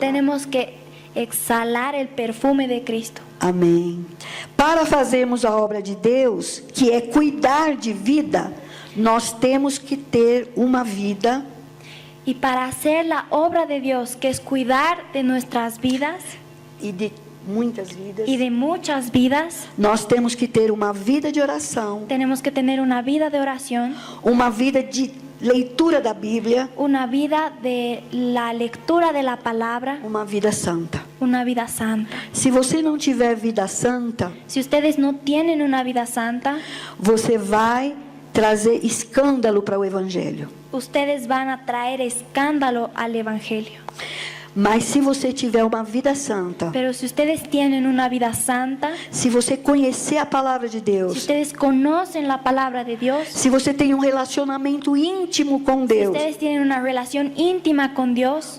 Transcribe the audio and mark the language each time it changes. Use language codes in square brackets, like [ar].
[es] Tenemos que exhalar el perfume de Cristo. [pt] Amém. Para fazermos a obra de Deus, que é cuidar de vida, nós temos que ter uma vida [es] Y para hacer la obra de Dios, que es cuidar de nuestras vidas [pt] e de muitas vidas. [es] y de muchas vidas, [pt] Nós temos que ter uma vida de oração, [es] tenemos que tener una vida de oración, [pt] uma vida de leitura da Bíblia, [es] una vida de la lectura de la palabra, [pt] uma vida santa. [es] una vida santa. [pt] Se você não tiver vida santa, [es] Si ustedes no tienen una vida santa, [pt] você vai trazer escândalo para o Evangelho. [es] ustedes van a traer escándalo al Evangelio. [pt] Mas se você tiver uma vida santa, [es] Pero si ustedes tienen una vida santa, [pt] se você conhecer a palavra de [es] si [pt] Deus, [es] ustedes conocen la palabra de Dios, [pt] se você tem um relacionamento íntimo com [es] si [pt] Deus, [es] ustedes tienen una relación íntima con Dios,